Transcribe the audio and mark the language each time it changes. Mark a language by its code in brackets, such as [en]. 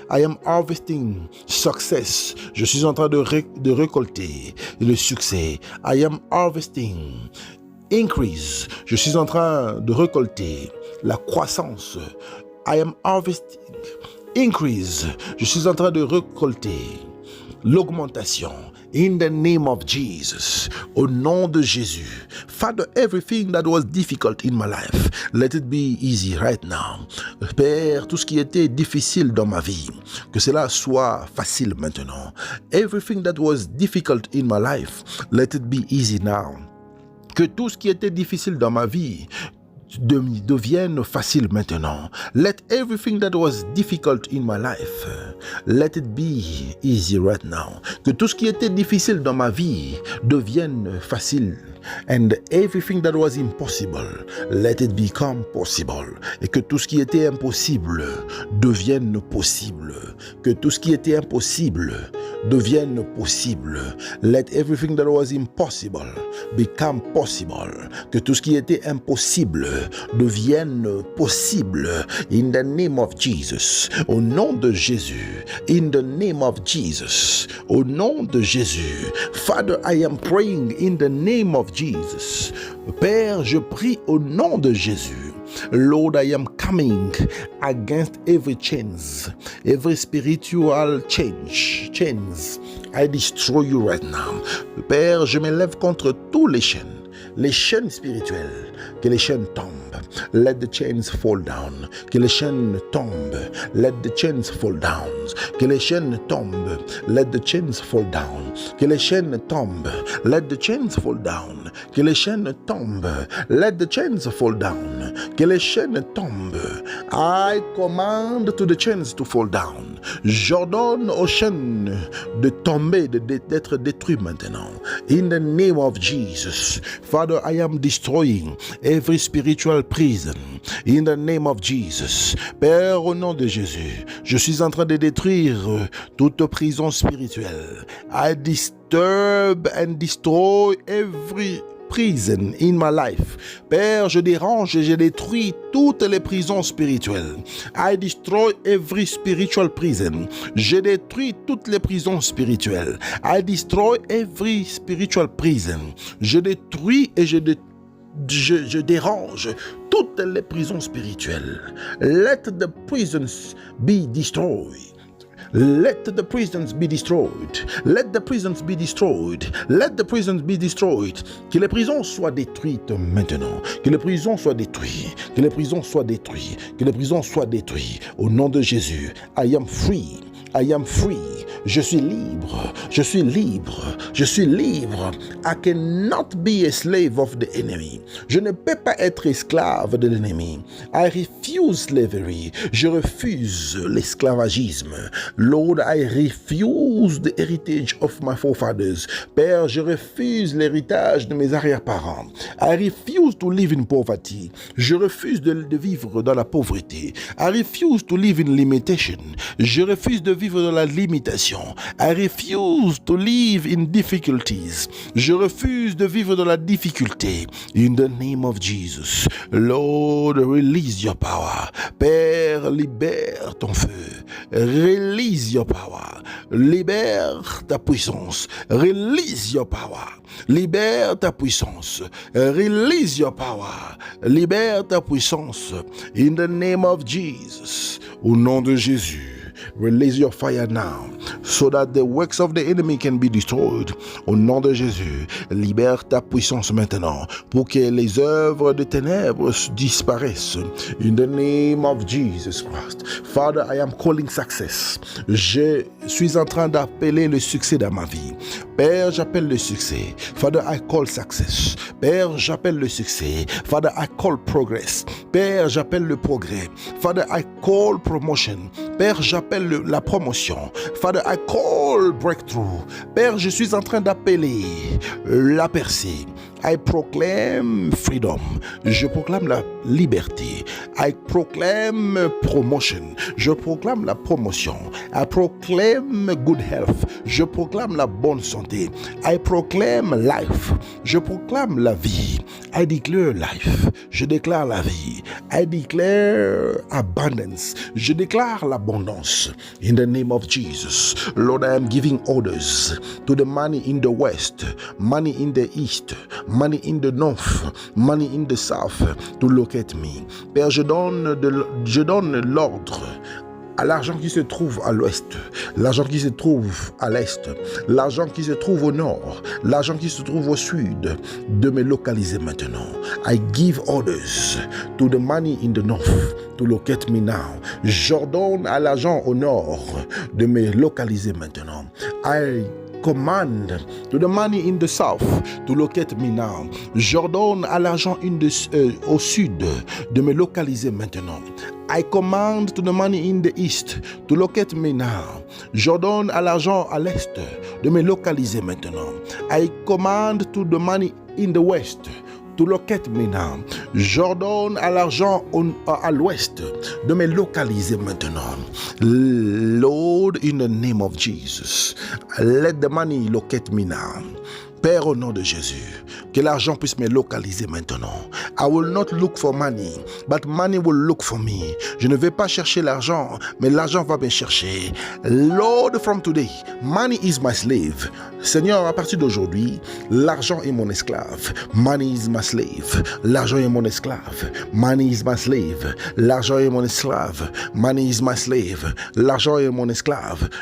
[en] I am harvesting success. [fr] Je suis en train de récolter le succès. [en] I am harvesting increase. [fr] Je suis en train de récolter la croissance. [en] I am harvesting increase. [fr] Je suis en train de récolter l'augmentation. [en] In the name of Jesus. [fr] Au nom de Jésus. [en] Father, everything that was difficult in my life, let it be easy right now. [fr] Père, tout ce qui était difficile dans ma vie, que cela soit facile maintenant. [en] Everything that was difficult in my life, let it be easy now. [fr] Que tout ce qui était difficile dans ma vie devienne facile maintenant. [en] Let everything that was difficult in my life, let it be easy right now. [fr] Que tout ce qui était difficile dans ma vie devienne facile. [en] And everything that was impossible, let it become possible. [fr] Et que tout ce qui était impossible devienne possible. Que tout ce qui était impossible devienne possible. [en] Let everything that was impossible become possible. [fr] Que tout ce qui était impossible devienne possible. [en] In the name of Jesus. [fr] Au nom de Jésus. [en] In the name of Jesus. [fr] Au nom de Jésus. [en] Father, I am praying in the name of Jesus. [fr] Père, je prie au nom de Jésus. [en] Lord, I am coming against every chains, every spiritual chains. I destroy you right now. [fr] Père, je m'élève contre tous les chaînes spirituelles. Que les chaînes tombent. [en] Let the chains fall down. [fr] Que les chaînes tombent. [en] Let the chains fall down. [fr] Que les chaînes tombent. [en] Let the chains fall down. [fr] Que les chaînes tombent. [en] Let the chains fall down. [fr] Que les chaînes tombent. [en] Let the chains fall down. [fr] Que les chaînes tombent. [en] I command to the chains to fall down. [fr] J'ordonne aux chaînes de tomber, d'être détruites maintenant. [en] In the name of Jesus. Father, I am destroying every spiritual prison. In the name of Jesus. [fr] Père, au nom de Jésus, je suis en train de détruire toute prison spirituelle. [en] I disturb and destroy every prison in my life. [fr] Père, je dérange et je détruis toutes les prisons spirituelles. [en] I destroy every spiritual prison. [fr] Je détruis toutes les prisons spirituelles. [en] I destroy every spiritual prison. [fr] Je détruis et je dérange toutes les prisons spirituelles. [en] Let the prisons be destroyed. Let the prisons be destroyed. Let the prisons be destroyed. Let the prisons be destroyed. [fr] Que les prisons soient détruites maintenant. Que les prisons soient détruites. Que les prisons soient détruites. Que les prisons soient détruites. Au nom de Jésus, [en] I am free. I am free. [fr] Je suis libre. Je suis libre. Je suis libre. [en] I cannot be a slave of the enemy. [fr] Je ne peux pas être esclave de l'ennemi. [en] I refuse slavery. [fr] Je refuse l'esclavagisme. [en] Lord, I refuse the heritage of my forefathers. [fr] Père, je refuse l'héritage de mes arrière-parents. [en] I refuse to live in poverty. [fr] Je refuse de vivre dans la pauvreté. [en] I refuse to live in limitation. [fr] Je refuse de vivre dans la limitation. [en] I refuse to live in difficulties. [fr] Je refuse de vivre dans la difficulté. [en] In the name of Jesus, Lord, release your power. [fr] Père, libère ton feu. [en] Release your power. [fr] Libère ta puissance. [en] Release your power. [fr] Libère ta puissance. [en] Release your power. [fr] Libère ta puissance. [en] In the name of Jesus. [fr] Au nom de Jésus. [en] Release your fire now, so that the works of the enemy can be destroyed. [fr] Au nom de Jésus, libère ta puissance maintenant, pour que les œuvres de ténèbres disparaissent. [en] In the name of Jesus Christ. Father, I am calling success. [fr] Je suis en train d'appeler le succès dans ma vie. Père, j'appelle le succès. [en] Father, I call success. [fr] Père, j'appelle le succès. [en] Father, I call progress. [fr] Père, j'appelle le progrès. [en] Father, I call promotion. [fr] Père, j'appelle la promotion. [en] Father, I call breakthrough. [fr] Père, je suis en train d'appeler la percée. [en] I proclaim freedom. [fr] Je proclame la liberté. [en] I proclaim promotion. [fr] Je proclame la promotion. [en] I proclaim good health. [fr] Je proclame la bonne santé. [en] I proclaim life. [fr] Je proclame la vie. [en] I declare life. [fr] Je déclare la vie. [en] I declare abundance. [fr] Je déclare l'abondance. [en] In the name of Jesus. Lord, I am giving orders to the money in the west, money in the east, money in the north, money in the south to locate me. [fr] Père, je donne l'ordre à l'argent qui se trouve à l'ouest, l'argent qui se trouve à l'est, l'argent qui se trouve au nord, l'argent qui se trouve au sud, de me localiser maintenant. [en] I give orders to the money in the north to locate me now. [fr] J'ordonne à l'argent au nord de me localiser maintenant. [en] I command to the money in the south to locate me now. [fr] J'ordonne à l'argent au sud de me localiser maintenant. [en] I command to the money in the east to locate me now. [fr] J'ordonne à l'argent à l'est de me localiser maintenant. [en] I command to the money in the west to locate me now. [fr] J'ordonne à l'argent à l'ouest de me localiser maintenant. [en] Lord, in the name of Jesus, let the money locate me now. [fr] Père, au nom de Jésus, que l'argent puisse me localiser maintenant. [en] I will not look for money, but money will look for me. [fr] Je ne vais pas chercher l'argent, mais l'argent va me chercher. [en] Lord, from today, money is my slave. [fr] Seigneur, à partir d'aujourd'hui, l'argent est mon esclave. [en] Money is my slave. [fr] L'argent est mon esclave. [en] Money is my slave. [fr] L'argent est mon esclave. [en] Money is my slave. [fr] L'argent est mon esclave.